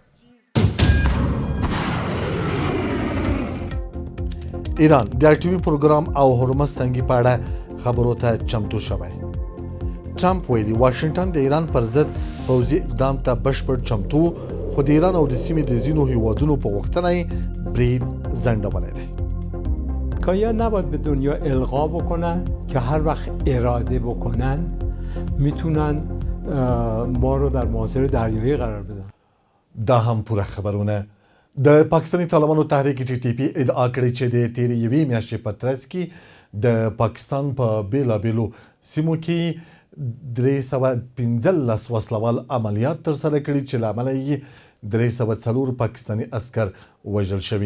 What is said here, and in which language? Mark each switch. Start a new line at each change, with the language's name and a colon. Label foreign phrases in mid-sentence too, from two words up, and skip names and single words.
Pashto: ایران د ټي وي پروګرام او هرمز تنګي په اړه خبرو ته چمتو شوی. ټرمپ ویلي واشنگټن د ایران پر ضد پوځي اقدام ته بشپړ چمتو، خو د ایران او د سیمې د ځینو هیوادونو په غوښتنه یې برید ځنډولی دی.
Persian: آمریکایی‌ها نباید به دنیا القا بکنن که هر وقت اراده بکنن میتونن ما رو در محاصره دریایی قرار بدن.
Pashto: دا هم پوره خبرونه. د پاکستاني طالبانو تحریک ټي ټي پی ادعا کړې چې د تیرې یوې میاشتې په ترڅ کې د پاکستان په بیلابیلو سیمو کې 315 وسلوال عملیات ترسره کړي چې له امله یې 304 پاکستاني عسکر وژل شوي.